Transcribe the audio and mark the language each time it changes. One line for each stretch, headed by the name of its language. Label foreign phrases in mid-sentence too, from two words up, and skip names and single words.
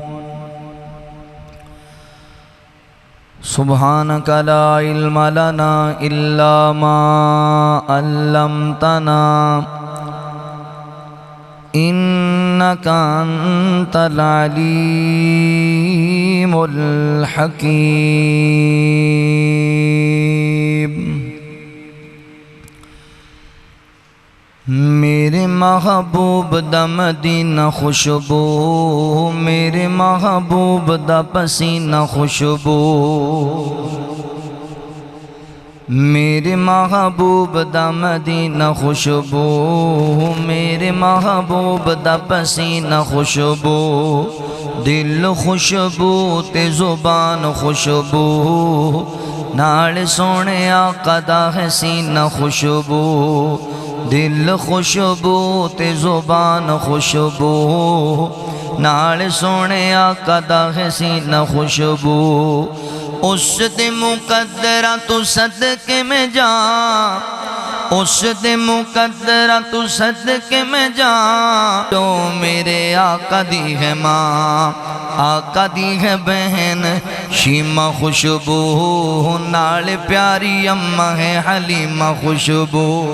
Arabic: سبحانك لا علم لنا إلا ما علمتنا إنك أنت العليم الحكيم
Punjabi: میرے محبوب دا مدینہ خوشبو، میرے محبوب دا پسینہ خوشبو، میرے محبوب دا مدینہ خوشبو، میرے محبوب دا پسینہ خوشبو، دل خوشبو تے زبان خوشبو، نال سونے آقا دا ہے سینہ خوشبو، دل خوشبو تے زبان خوشبو، نال سونے آقا دا ہے سینہ خوشبو، اس دے مقدرہ تو صدقے میں جان، اس دے مقدرہ تو صدقے میں جان، تو میرے آقا دی ہے ماں، آقا دی ہے بہن شیمہ خوشبو، نال پیاری اماں ہے حلیمہ خوشبو،